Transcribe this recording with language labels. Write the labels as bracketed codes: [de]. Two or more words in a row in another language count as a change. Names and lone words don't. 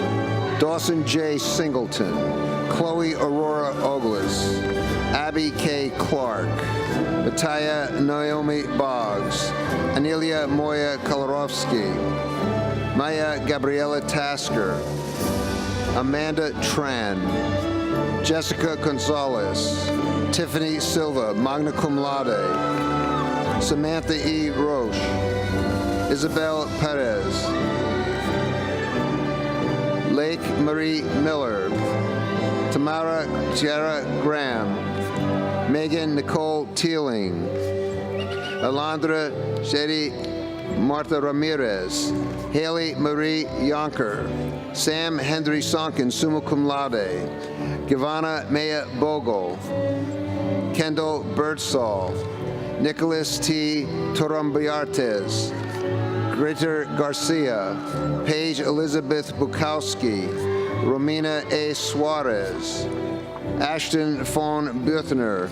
[en] Dawson J. Singleton. Chloe Aurora Ogles. Abby K. Clark. Bataya Naomi Boggs. Anelia Moya Kolarovsky. Maya Gabriela Tasker. Amanda Tran. Jessica Gonzalez. Tiffany Silva, [la] magna cum laude. [en] Samantha E. Roche. Isabel Perez. Lake Marie Miller. Tamara Tiara Graham. Megan Nicole Teeling. Alondra Shetty Martha Ramirez. Haley Marie Yonker. Sam Hendry Sonkin, [la] summa cum laude. [en] Giovanna Maya Bogle. Kendall Birdsall. Nicholas T. Torambiartes. Greater Garcia. Paige Elizabeth Bukowski. Romina A. Suarez. Ashton Fawn Buethner.